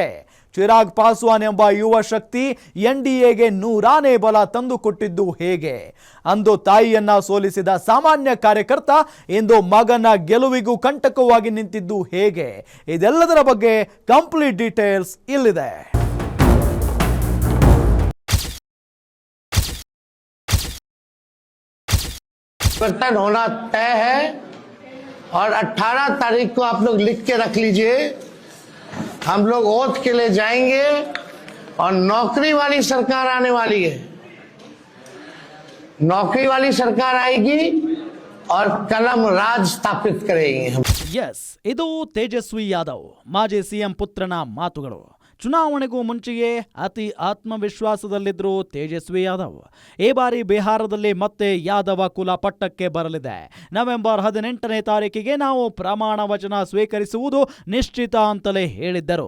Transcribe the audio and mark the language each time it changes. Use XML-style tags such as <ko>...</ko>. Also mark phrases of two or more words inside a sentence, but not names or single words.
<kn>ಚಿರಾಗ್ ಪಾಸ್ವಾನ್ ಎಂಬ ಯುವ ಶಕ್ತಿ ಎನ್ಡಿಎಗೆ ನೂರಾನೇ ಬಲ ತಂದುಕೊಟ್ಟಿದ್ದು ಹೇಗೆ? ಅಂದು ತಾಯಿಯನ್ನ ಸೋಲಿಸಿದ ಸಾಮಾನ್ಯ ಕಾರ್ಯಕರ್ತ ಇಂದು ಮಗನ ಗೆಲುವಿಗೂ ಕಂಟಕವಾಗಿ ನಿಂತಿದ್ದು ಹೇಗೆ? ಇದೆಲ್ಲದರ ಬಗ್ಗೆ</kn> <en>complete details</en> <kn>ಇಲ್ಲಿದೆ.</kn> <hi>परिवर्तन होना तय है और 18 तारीख को आप लोग लिख के रख लीजिए. हम लोग ओथ के लिए जाएंगे और नौकरी वाली सरकार आने वाली है. नौकरी वाली सरकार आएगी और कलम राज स्थापित करेंगे हम.</hi> <kn>ಎಸ್, ಇದು ತೇಜಸ್ವಿ ಯಾದವ್ ಮಾಜಿ ಸಿಎಂ ಪುತ್ರನ ಮಾತುಗಳು. ಚುನಾವಣೆಗೂ ಮುಂಚೆಯೇ ಅತಿ ಆತ್ಮವಿಶ್ವಾಸದಲ್ಲಿದ್ದರು ತೇಜಸ್ವಿ ಯಾದವ್. ಈ ಬಾರಿ ಬಿಹಾರದಲ್ಲಿ ಮತ್ತೆ ಯಾದವ ಕುಲ ಪಟ್ಟಕ್ಕೆ ಬರಲಿದೆ. ನವೆಂಬರ್ 18ನೇ ತಾರೀಕಿಗೆ ನಾವು ಪ್ರಮಾಣ ವಚನ ಸ್ವೀಕರಿಸುವುದು ನಿಶ್ಚಿತ ಅಂತಲೇ ಹೇಳಿದ್ದರು.</kn>